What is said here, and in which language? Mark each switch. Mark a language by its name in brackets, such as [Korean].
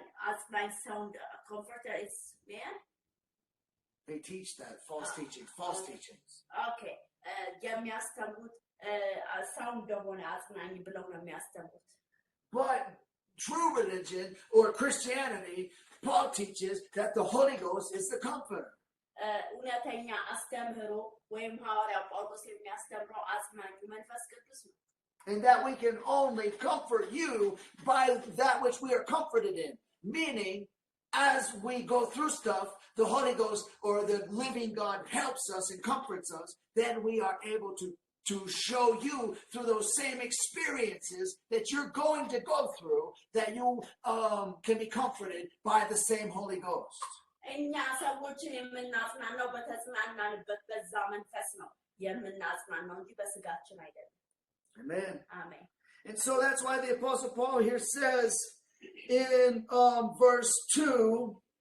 [English] አጽናኝ sound comforter is man. They teach that false teachings. Okay. [Amharic] የሚያስተምሩት ሰው እንደሆነ አጽናኝ ብለው ነው የሚያስተምሩት። [English] But true religion or Christianity, Paul teaches that the Holy Ghost is the comforter. [Amharic] እውነተኛ አስተምህሮ ወይም ሐዋርያው ጳውሎስ የሚያስተምረው አጽናኙ መንፈስ ቅዱስ ነው። [English] And that we can only comfort you by that which we are comforted in. Meaning, as we go through stuff, the Holy Ghost or the living God helps us and comforts us, then we are able to show you through those same experiences that you're going to go through, that you can be comforted by the same Holy Ghost. [Amharic] እኛ ሰዎችን የምናጽናናው በተጽናናንበት በዛ መንፈስ ነው የምናጽናናው እንጂ በስጋችን አይደለም። [English] Amen. Amen. And so that's why the Apostle Paul here says in verse 2,